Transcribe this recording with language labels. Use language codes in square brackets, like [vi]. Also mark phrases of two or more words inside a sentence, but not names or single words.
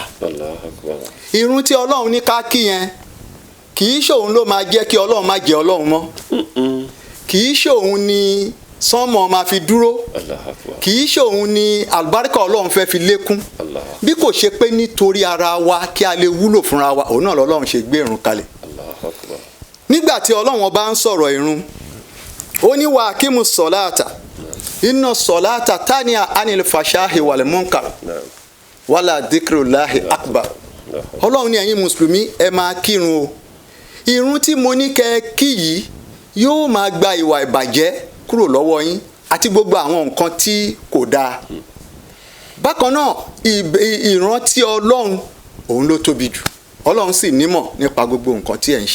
[yo] Ìrun tí Ọlọ́run ní ká kí yẹn kì í ṣòun ló máa jẹ́ kí Ọlọ́run má jẹ́ Ọlọ́run mọ́, kì í ṣòun ni sánmọ̀ máa fi dúró, kì í ṣòun ni àlùbáríkà Ọlọ́run fẹ́ fi lékún, bí kò ṣe pé nítorí ara wa kí a lè wúlò fúnra wa, òun náà l'Ọlọ́run ṣe gbé ìrun kalẹ̀. Nígbà tí Ọlọ́run bá ń sọ̀rọ̀ ìrun, ó ní [ar] وأقم الصلاة إن الصلاة تنهى عن الفحشاء والمنكر ولذكر الله أكبر. Ọlọ́run ní ẹ̀yin mùsùlùmí ẹ máa kírun o. Ìrun tí mo ní kẹ́ kí yìí yóò máa gba ìwà ìbàjẹ́ kúrò lọ́wọ́ yín àti gbogbo àwọn nǹkan tí kò dáa. Bákan náà ìrántí Ọlọ́run òun ló tóbi jù, Ọlọ́run sì nímọ̀ nípa gbogbo nǹkan tí ẹ̀ ń ṣe.